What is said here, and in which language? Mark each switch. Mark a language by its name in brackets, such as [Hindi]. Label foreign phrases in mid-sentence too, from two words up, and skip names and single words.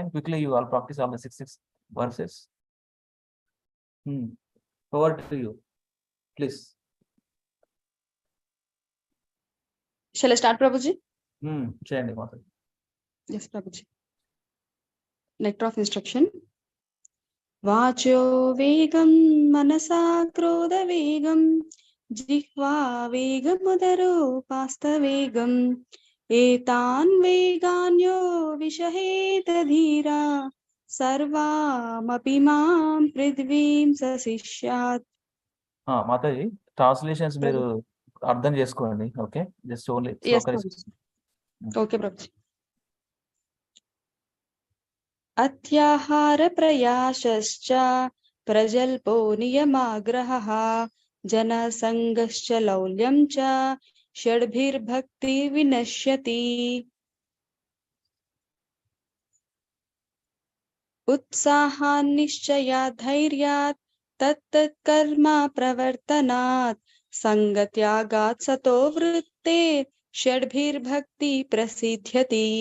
[English] Quickly, you all practice all the 6 verses. Over to you, please. Shall I start, Prabhuji? [Telugu] చేయండి మాతాజీ. [English] Yes, Prabhuji. Nectar of instruction. [Sanskrit] वाचो वेगं मनसा क्रोधवेगं जिह्वा वेगमुदरोपास्तवेगम् एतान् वेगान्यो विषहेत धीरा सर्वामपि मां पृथ्वीं सशिष्यात्. [Telugu] మాతాజీ ట్రాన్స్లేషన్స్ మీరు అర్థం చేసుకోండి. [English] Okay, just only Yes, [Telugu] శ్లోక [English] Prabhuji. Okay, Prabhuji. [Sanskrit] अत्याहार प्रयासश्च प्रजल्पो नियमाग्रहः जनसङ्गश्च लौल्यं च षड्भिर्भक्तिर्विनश्यति उत्साहान्निश्चयात् धैर्यात् तत्तत्कर्म प्रवर्तनात् सङ्गत्यागात् सतो वृत्ते षड्भिर्भक्ति प्रसिद्ध्यति